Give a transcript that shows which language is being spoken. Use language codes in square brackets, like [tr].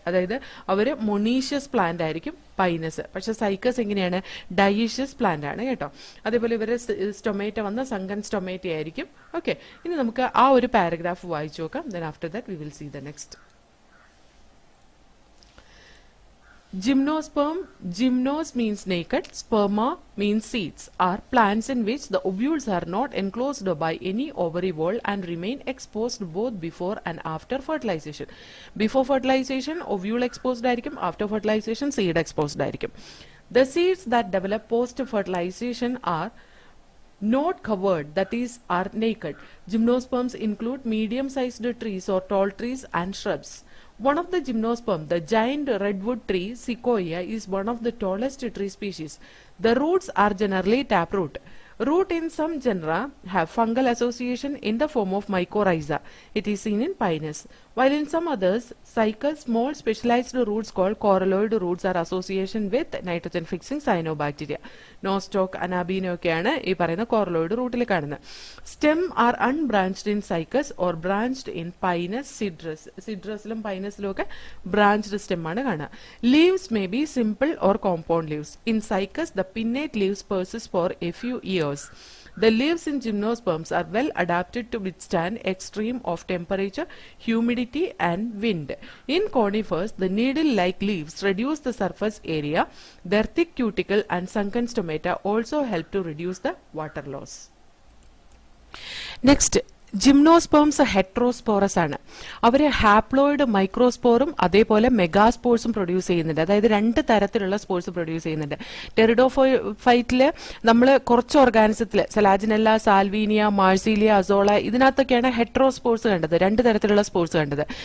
[ml] അതായത് അവര് monoecious plant ആയിരിക്കും പൈനസ്. പക്ഷെ സൈക്കസ് എങ്ങനെയാണ്? ഡൈഷ്യസ് പ്ലാന്റ് ആണ് കേട്ടോ. അതേപോലെ ഇവര് സ്റ്റൊമേറ്റ വന്ന സങ്കൻ സ്റ്റൊമേറ്റ ആയിരിക്കും. ഓക്കെ, ഇനി നമുക്ക് ആ ഒരു പാരഗ്രാഫ് വായിച്ചു നോക്കാം. [en] Then after that we will see the next. Gymnosperm, gymnos means naked, sperma means seeds, are plants in which the ovules are not enclosed by any ovary wall and remain exposed both before and after fertilization. Before fertilization, ovule exposed ആയിരിക്കും. After fertilization, seed exposed ആയിരിക്കും. The seeds that develop post fertilization are not covered, that is, are naked. Gymnosperms include medium-sized trees or tall trees and shrubs. One of the gymnosperm, the giant redwood tree Sequoia, is one of the tallest tree species. The roots are generally taproot. Root in some genera have fungal association in the form of mycorrhiza. It is seen in Pinus. While in some others, cycas, small specialized roots called coralloid roots are association with nitrogen-fixing cyanobacteria. [ml] Nostoc, Anabino ഒക്കെയാണ് ഈ പറയുന്ന കോറലോയിഡ് റൂട്ടിൽ കാണുന്നത്. [en] Stem are unbranched in cycas or branched in Pinus, Cedrus. [ml] Cedrusലും Pinusലും ഒക്കെ branched stem ആണ് കാണുക. [en] Leaves may be simple or compound leaves. In cycas, the pinnate leaves persist for a few years. The leaves in gymnosperms are well adapted to withstand extreme of temperature, humidity and wind. In conifers, the needle-like leaves reduce the surface area. Their thick cuticle and sunken stomata also help to reduce the water loss. [ml] Next, gymnosperms ഹെട്രോസ്പോറസ് ആണ്. അവർ haploid മൈക്രോസ്പോറും അതേപോലെ മെഗാസ്പോർസും produce ചെയ്യുന്നുണ്ട്. അതായത് രണ്ട് തരത്തിലുള്ള spores produce ചെയ്യുന്നുണ്ട്. ടെറിഡോഫൈറ്റില് നമ്മൾ കുറച്ച് ഓർഗാനിസത്തിൽ സെലാജിനെല്ല, സാൽവീനിയ, Marsilea, azolla ഇതിനകത്തൊക്കെയാണ് ഹെട്രോസ്പോർസ് കണ്ടത്, രണ്ട് തരത്തിലുള്ള സ്പോർസ് കണ്ടത്.